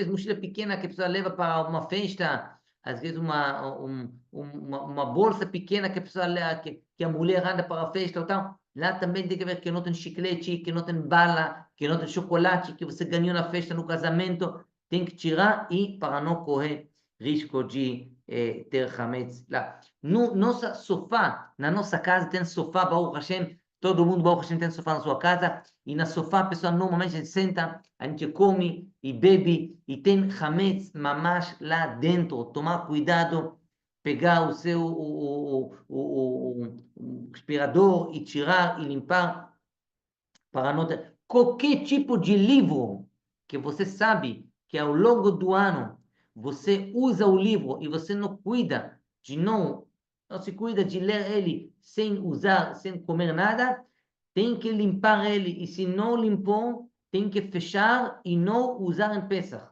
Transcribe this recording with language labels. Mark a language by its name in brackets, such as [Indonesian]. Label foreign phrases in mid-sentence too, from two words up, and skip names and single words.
[Portuguese] vezes mochila pequena que a pessoa leva para uma festa, às vezes uma bolsa pequena que a pessoa que a mulher anda para a festa ou tal, lá também tem que ver que não tem chiclete, que não tem bala, que não tem chocolate, que você ganhou na festa, no casamento, tem que tirar e para não correr risco de ter hametz lá. No nosso sofá, na nossa casa tem sofá, [Hebrew] ברוך השם, [Portuguese] todo mundo, [Hebrew] ברוך השם, [Portuguese] tem sofá na sua casa, e na sofá a pessoa normalmente a gente senta, a gente come e bebe, e tem [Hebrew] חמץ ממש [Portuguese] lá dentro. Tomar cuidado, pegar o seu o aspirador e tirar e limpar para não ter qualquer tipo de livro que você sabe que ao longo do ano você usa o livro e você não cuida de não se cuida de ler ele sem usar, sem comer nada, tem que limpar ele, e se não limpou, tem que fechar e não usar em Pesach.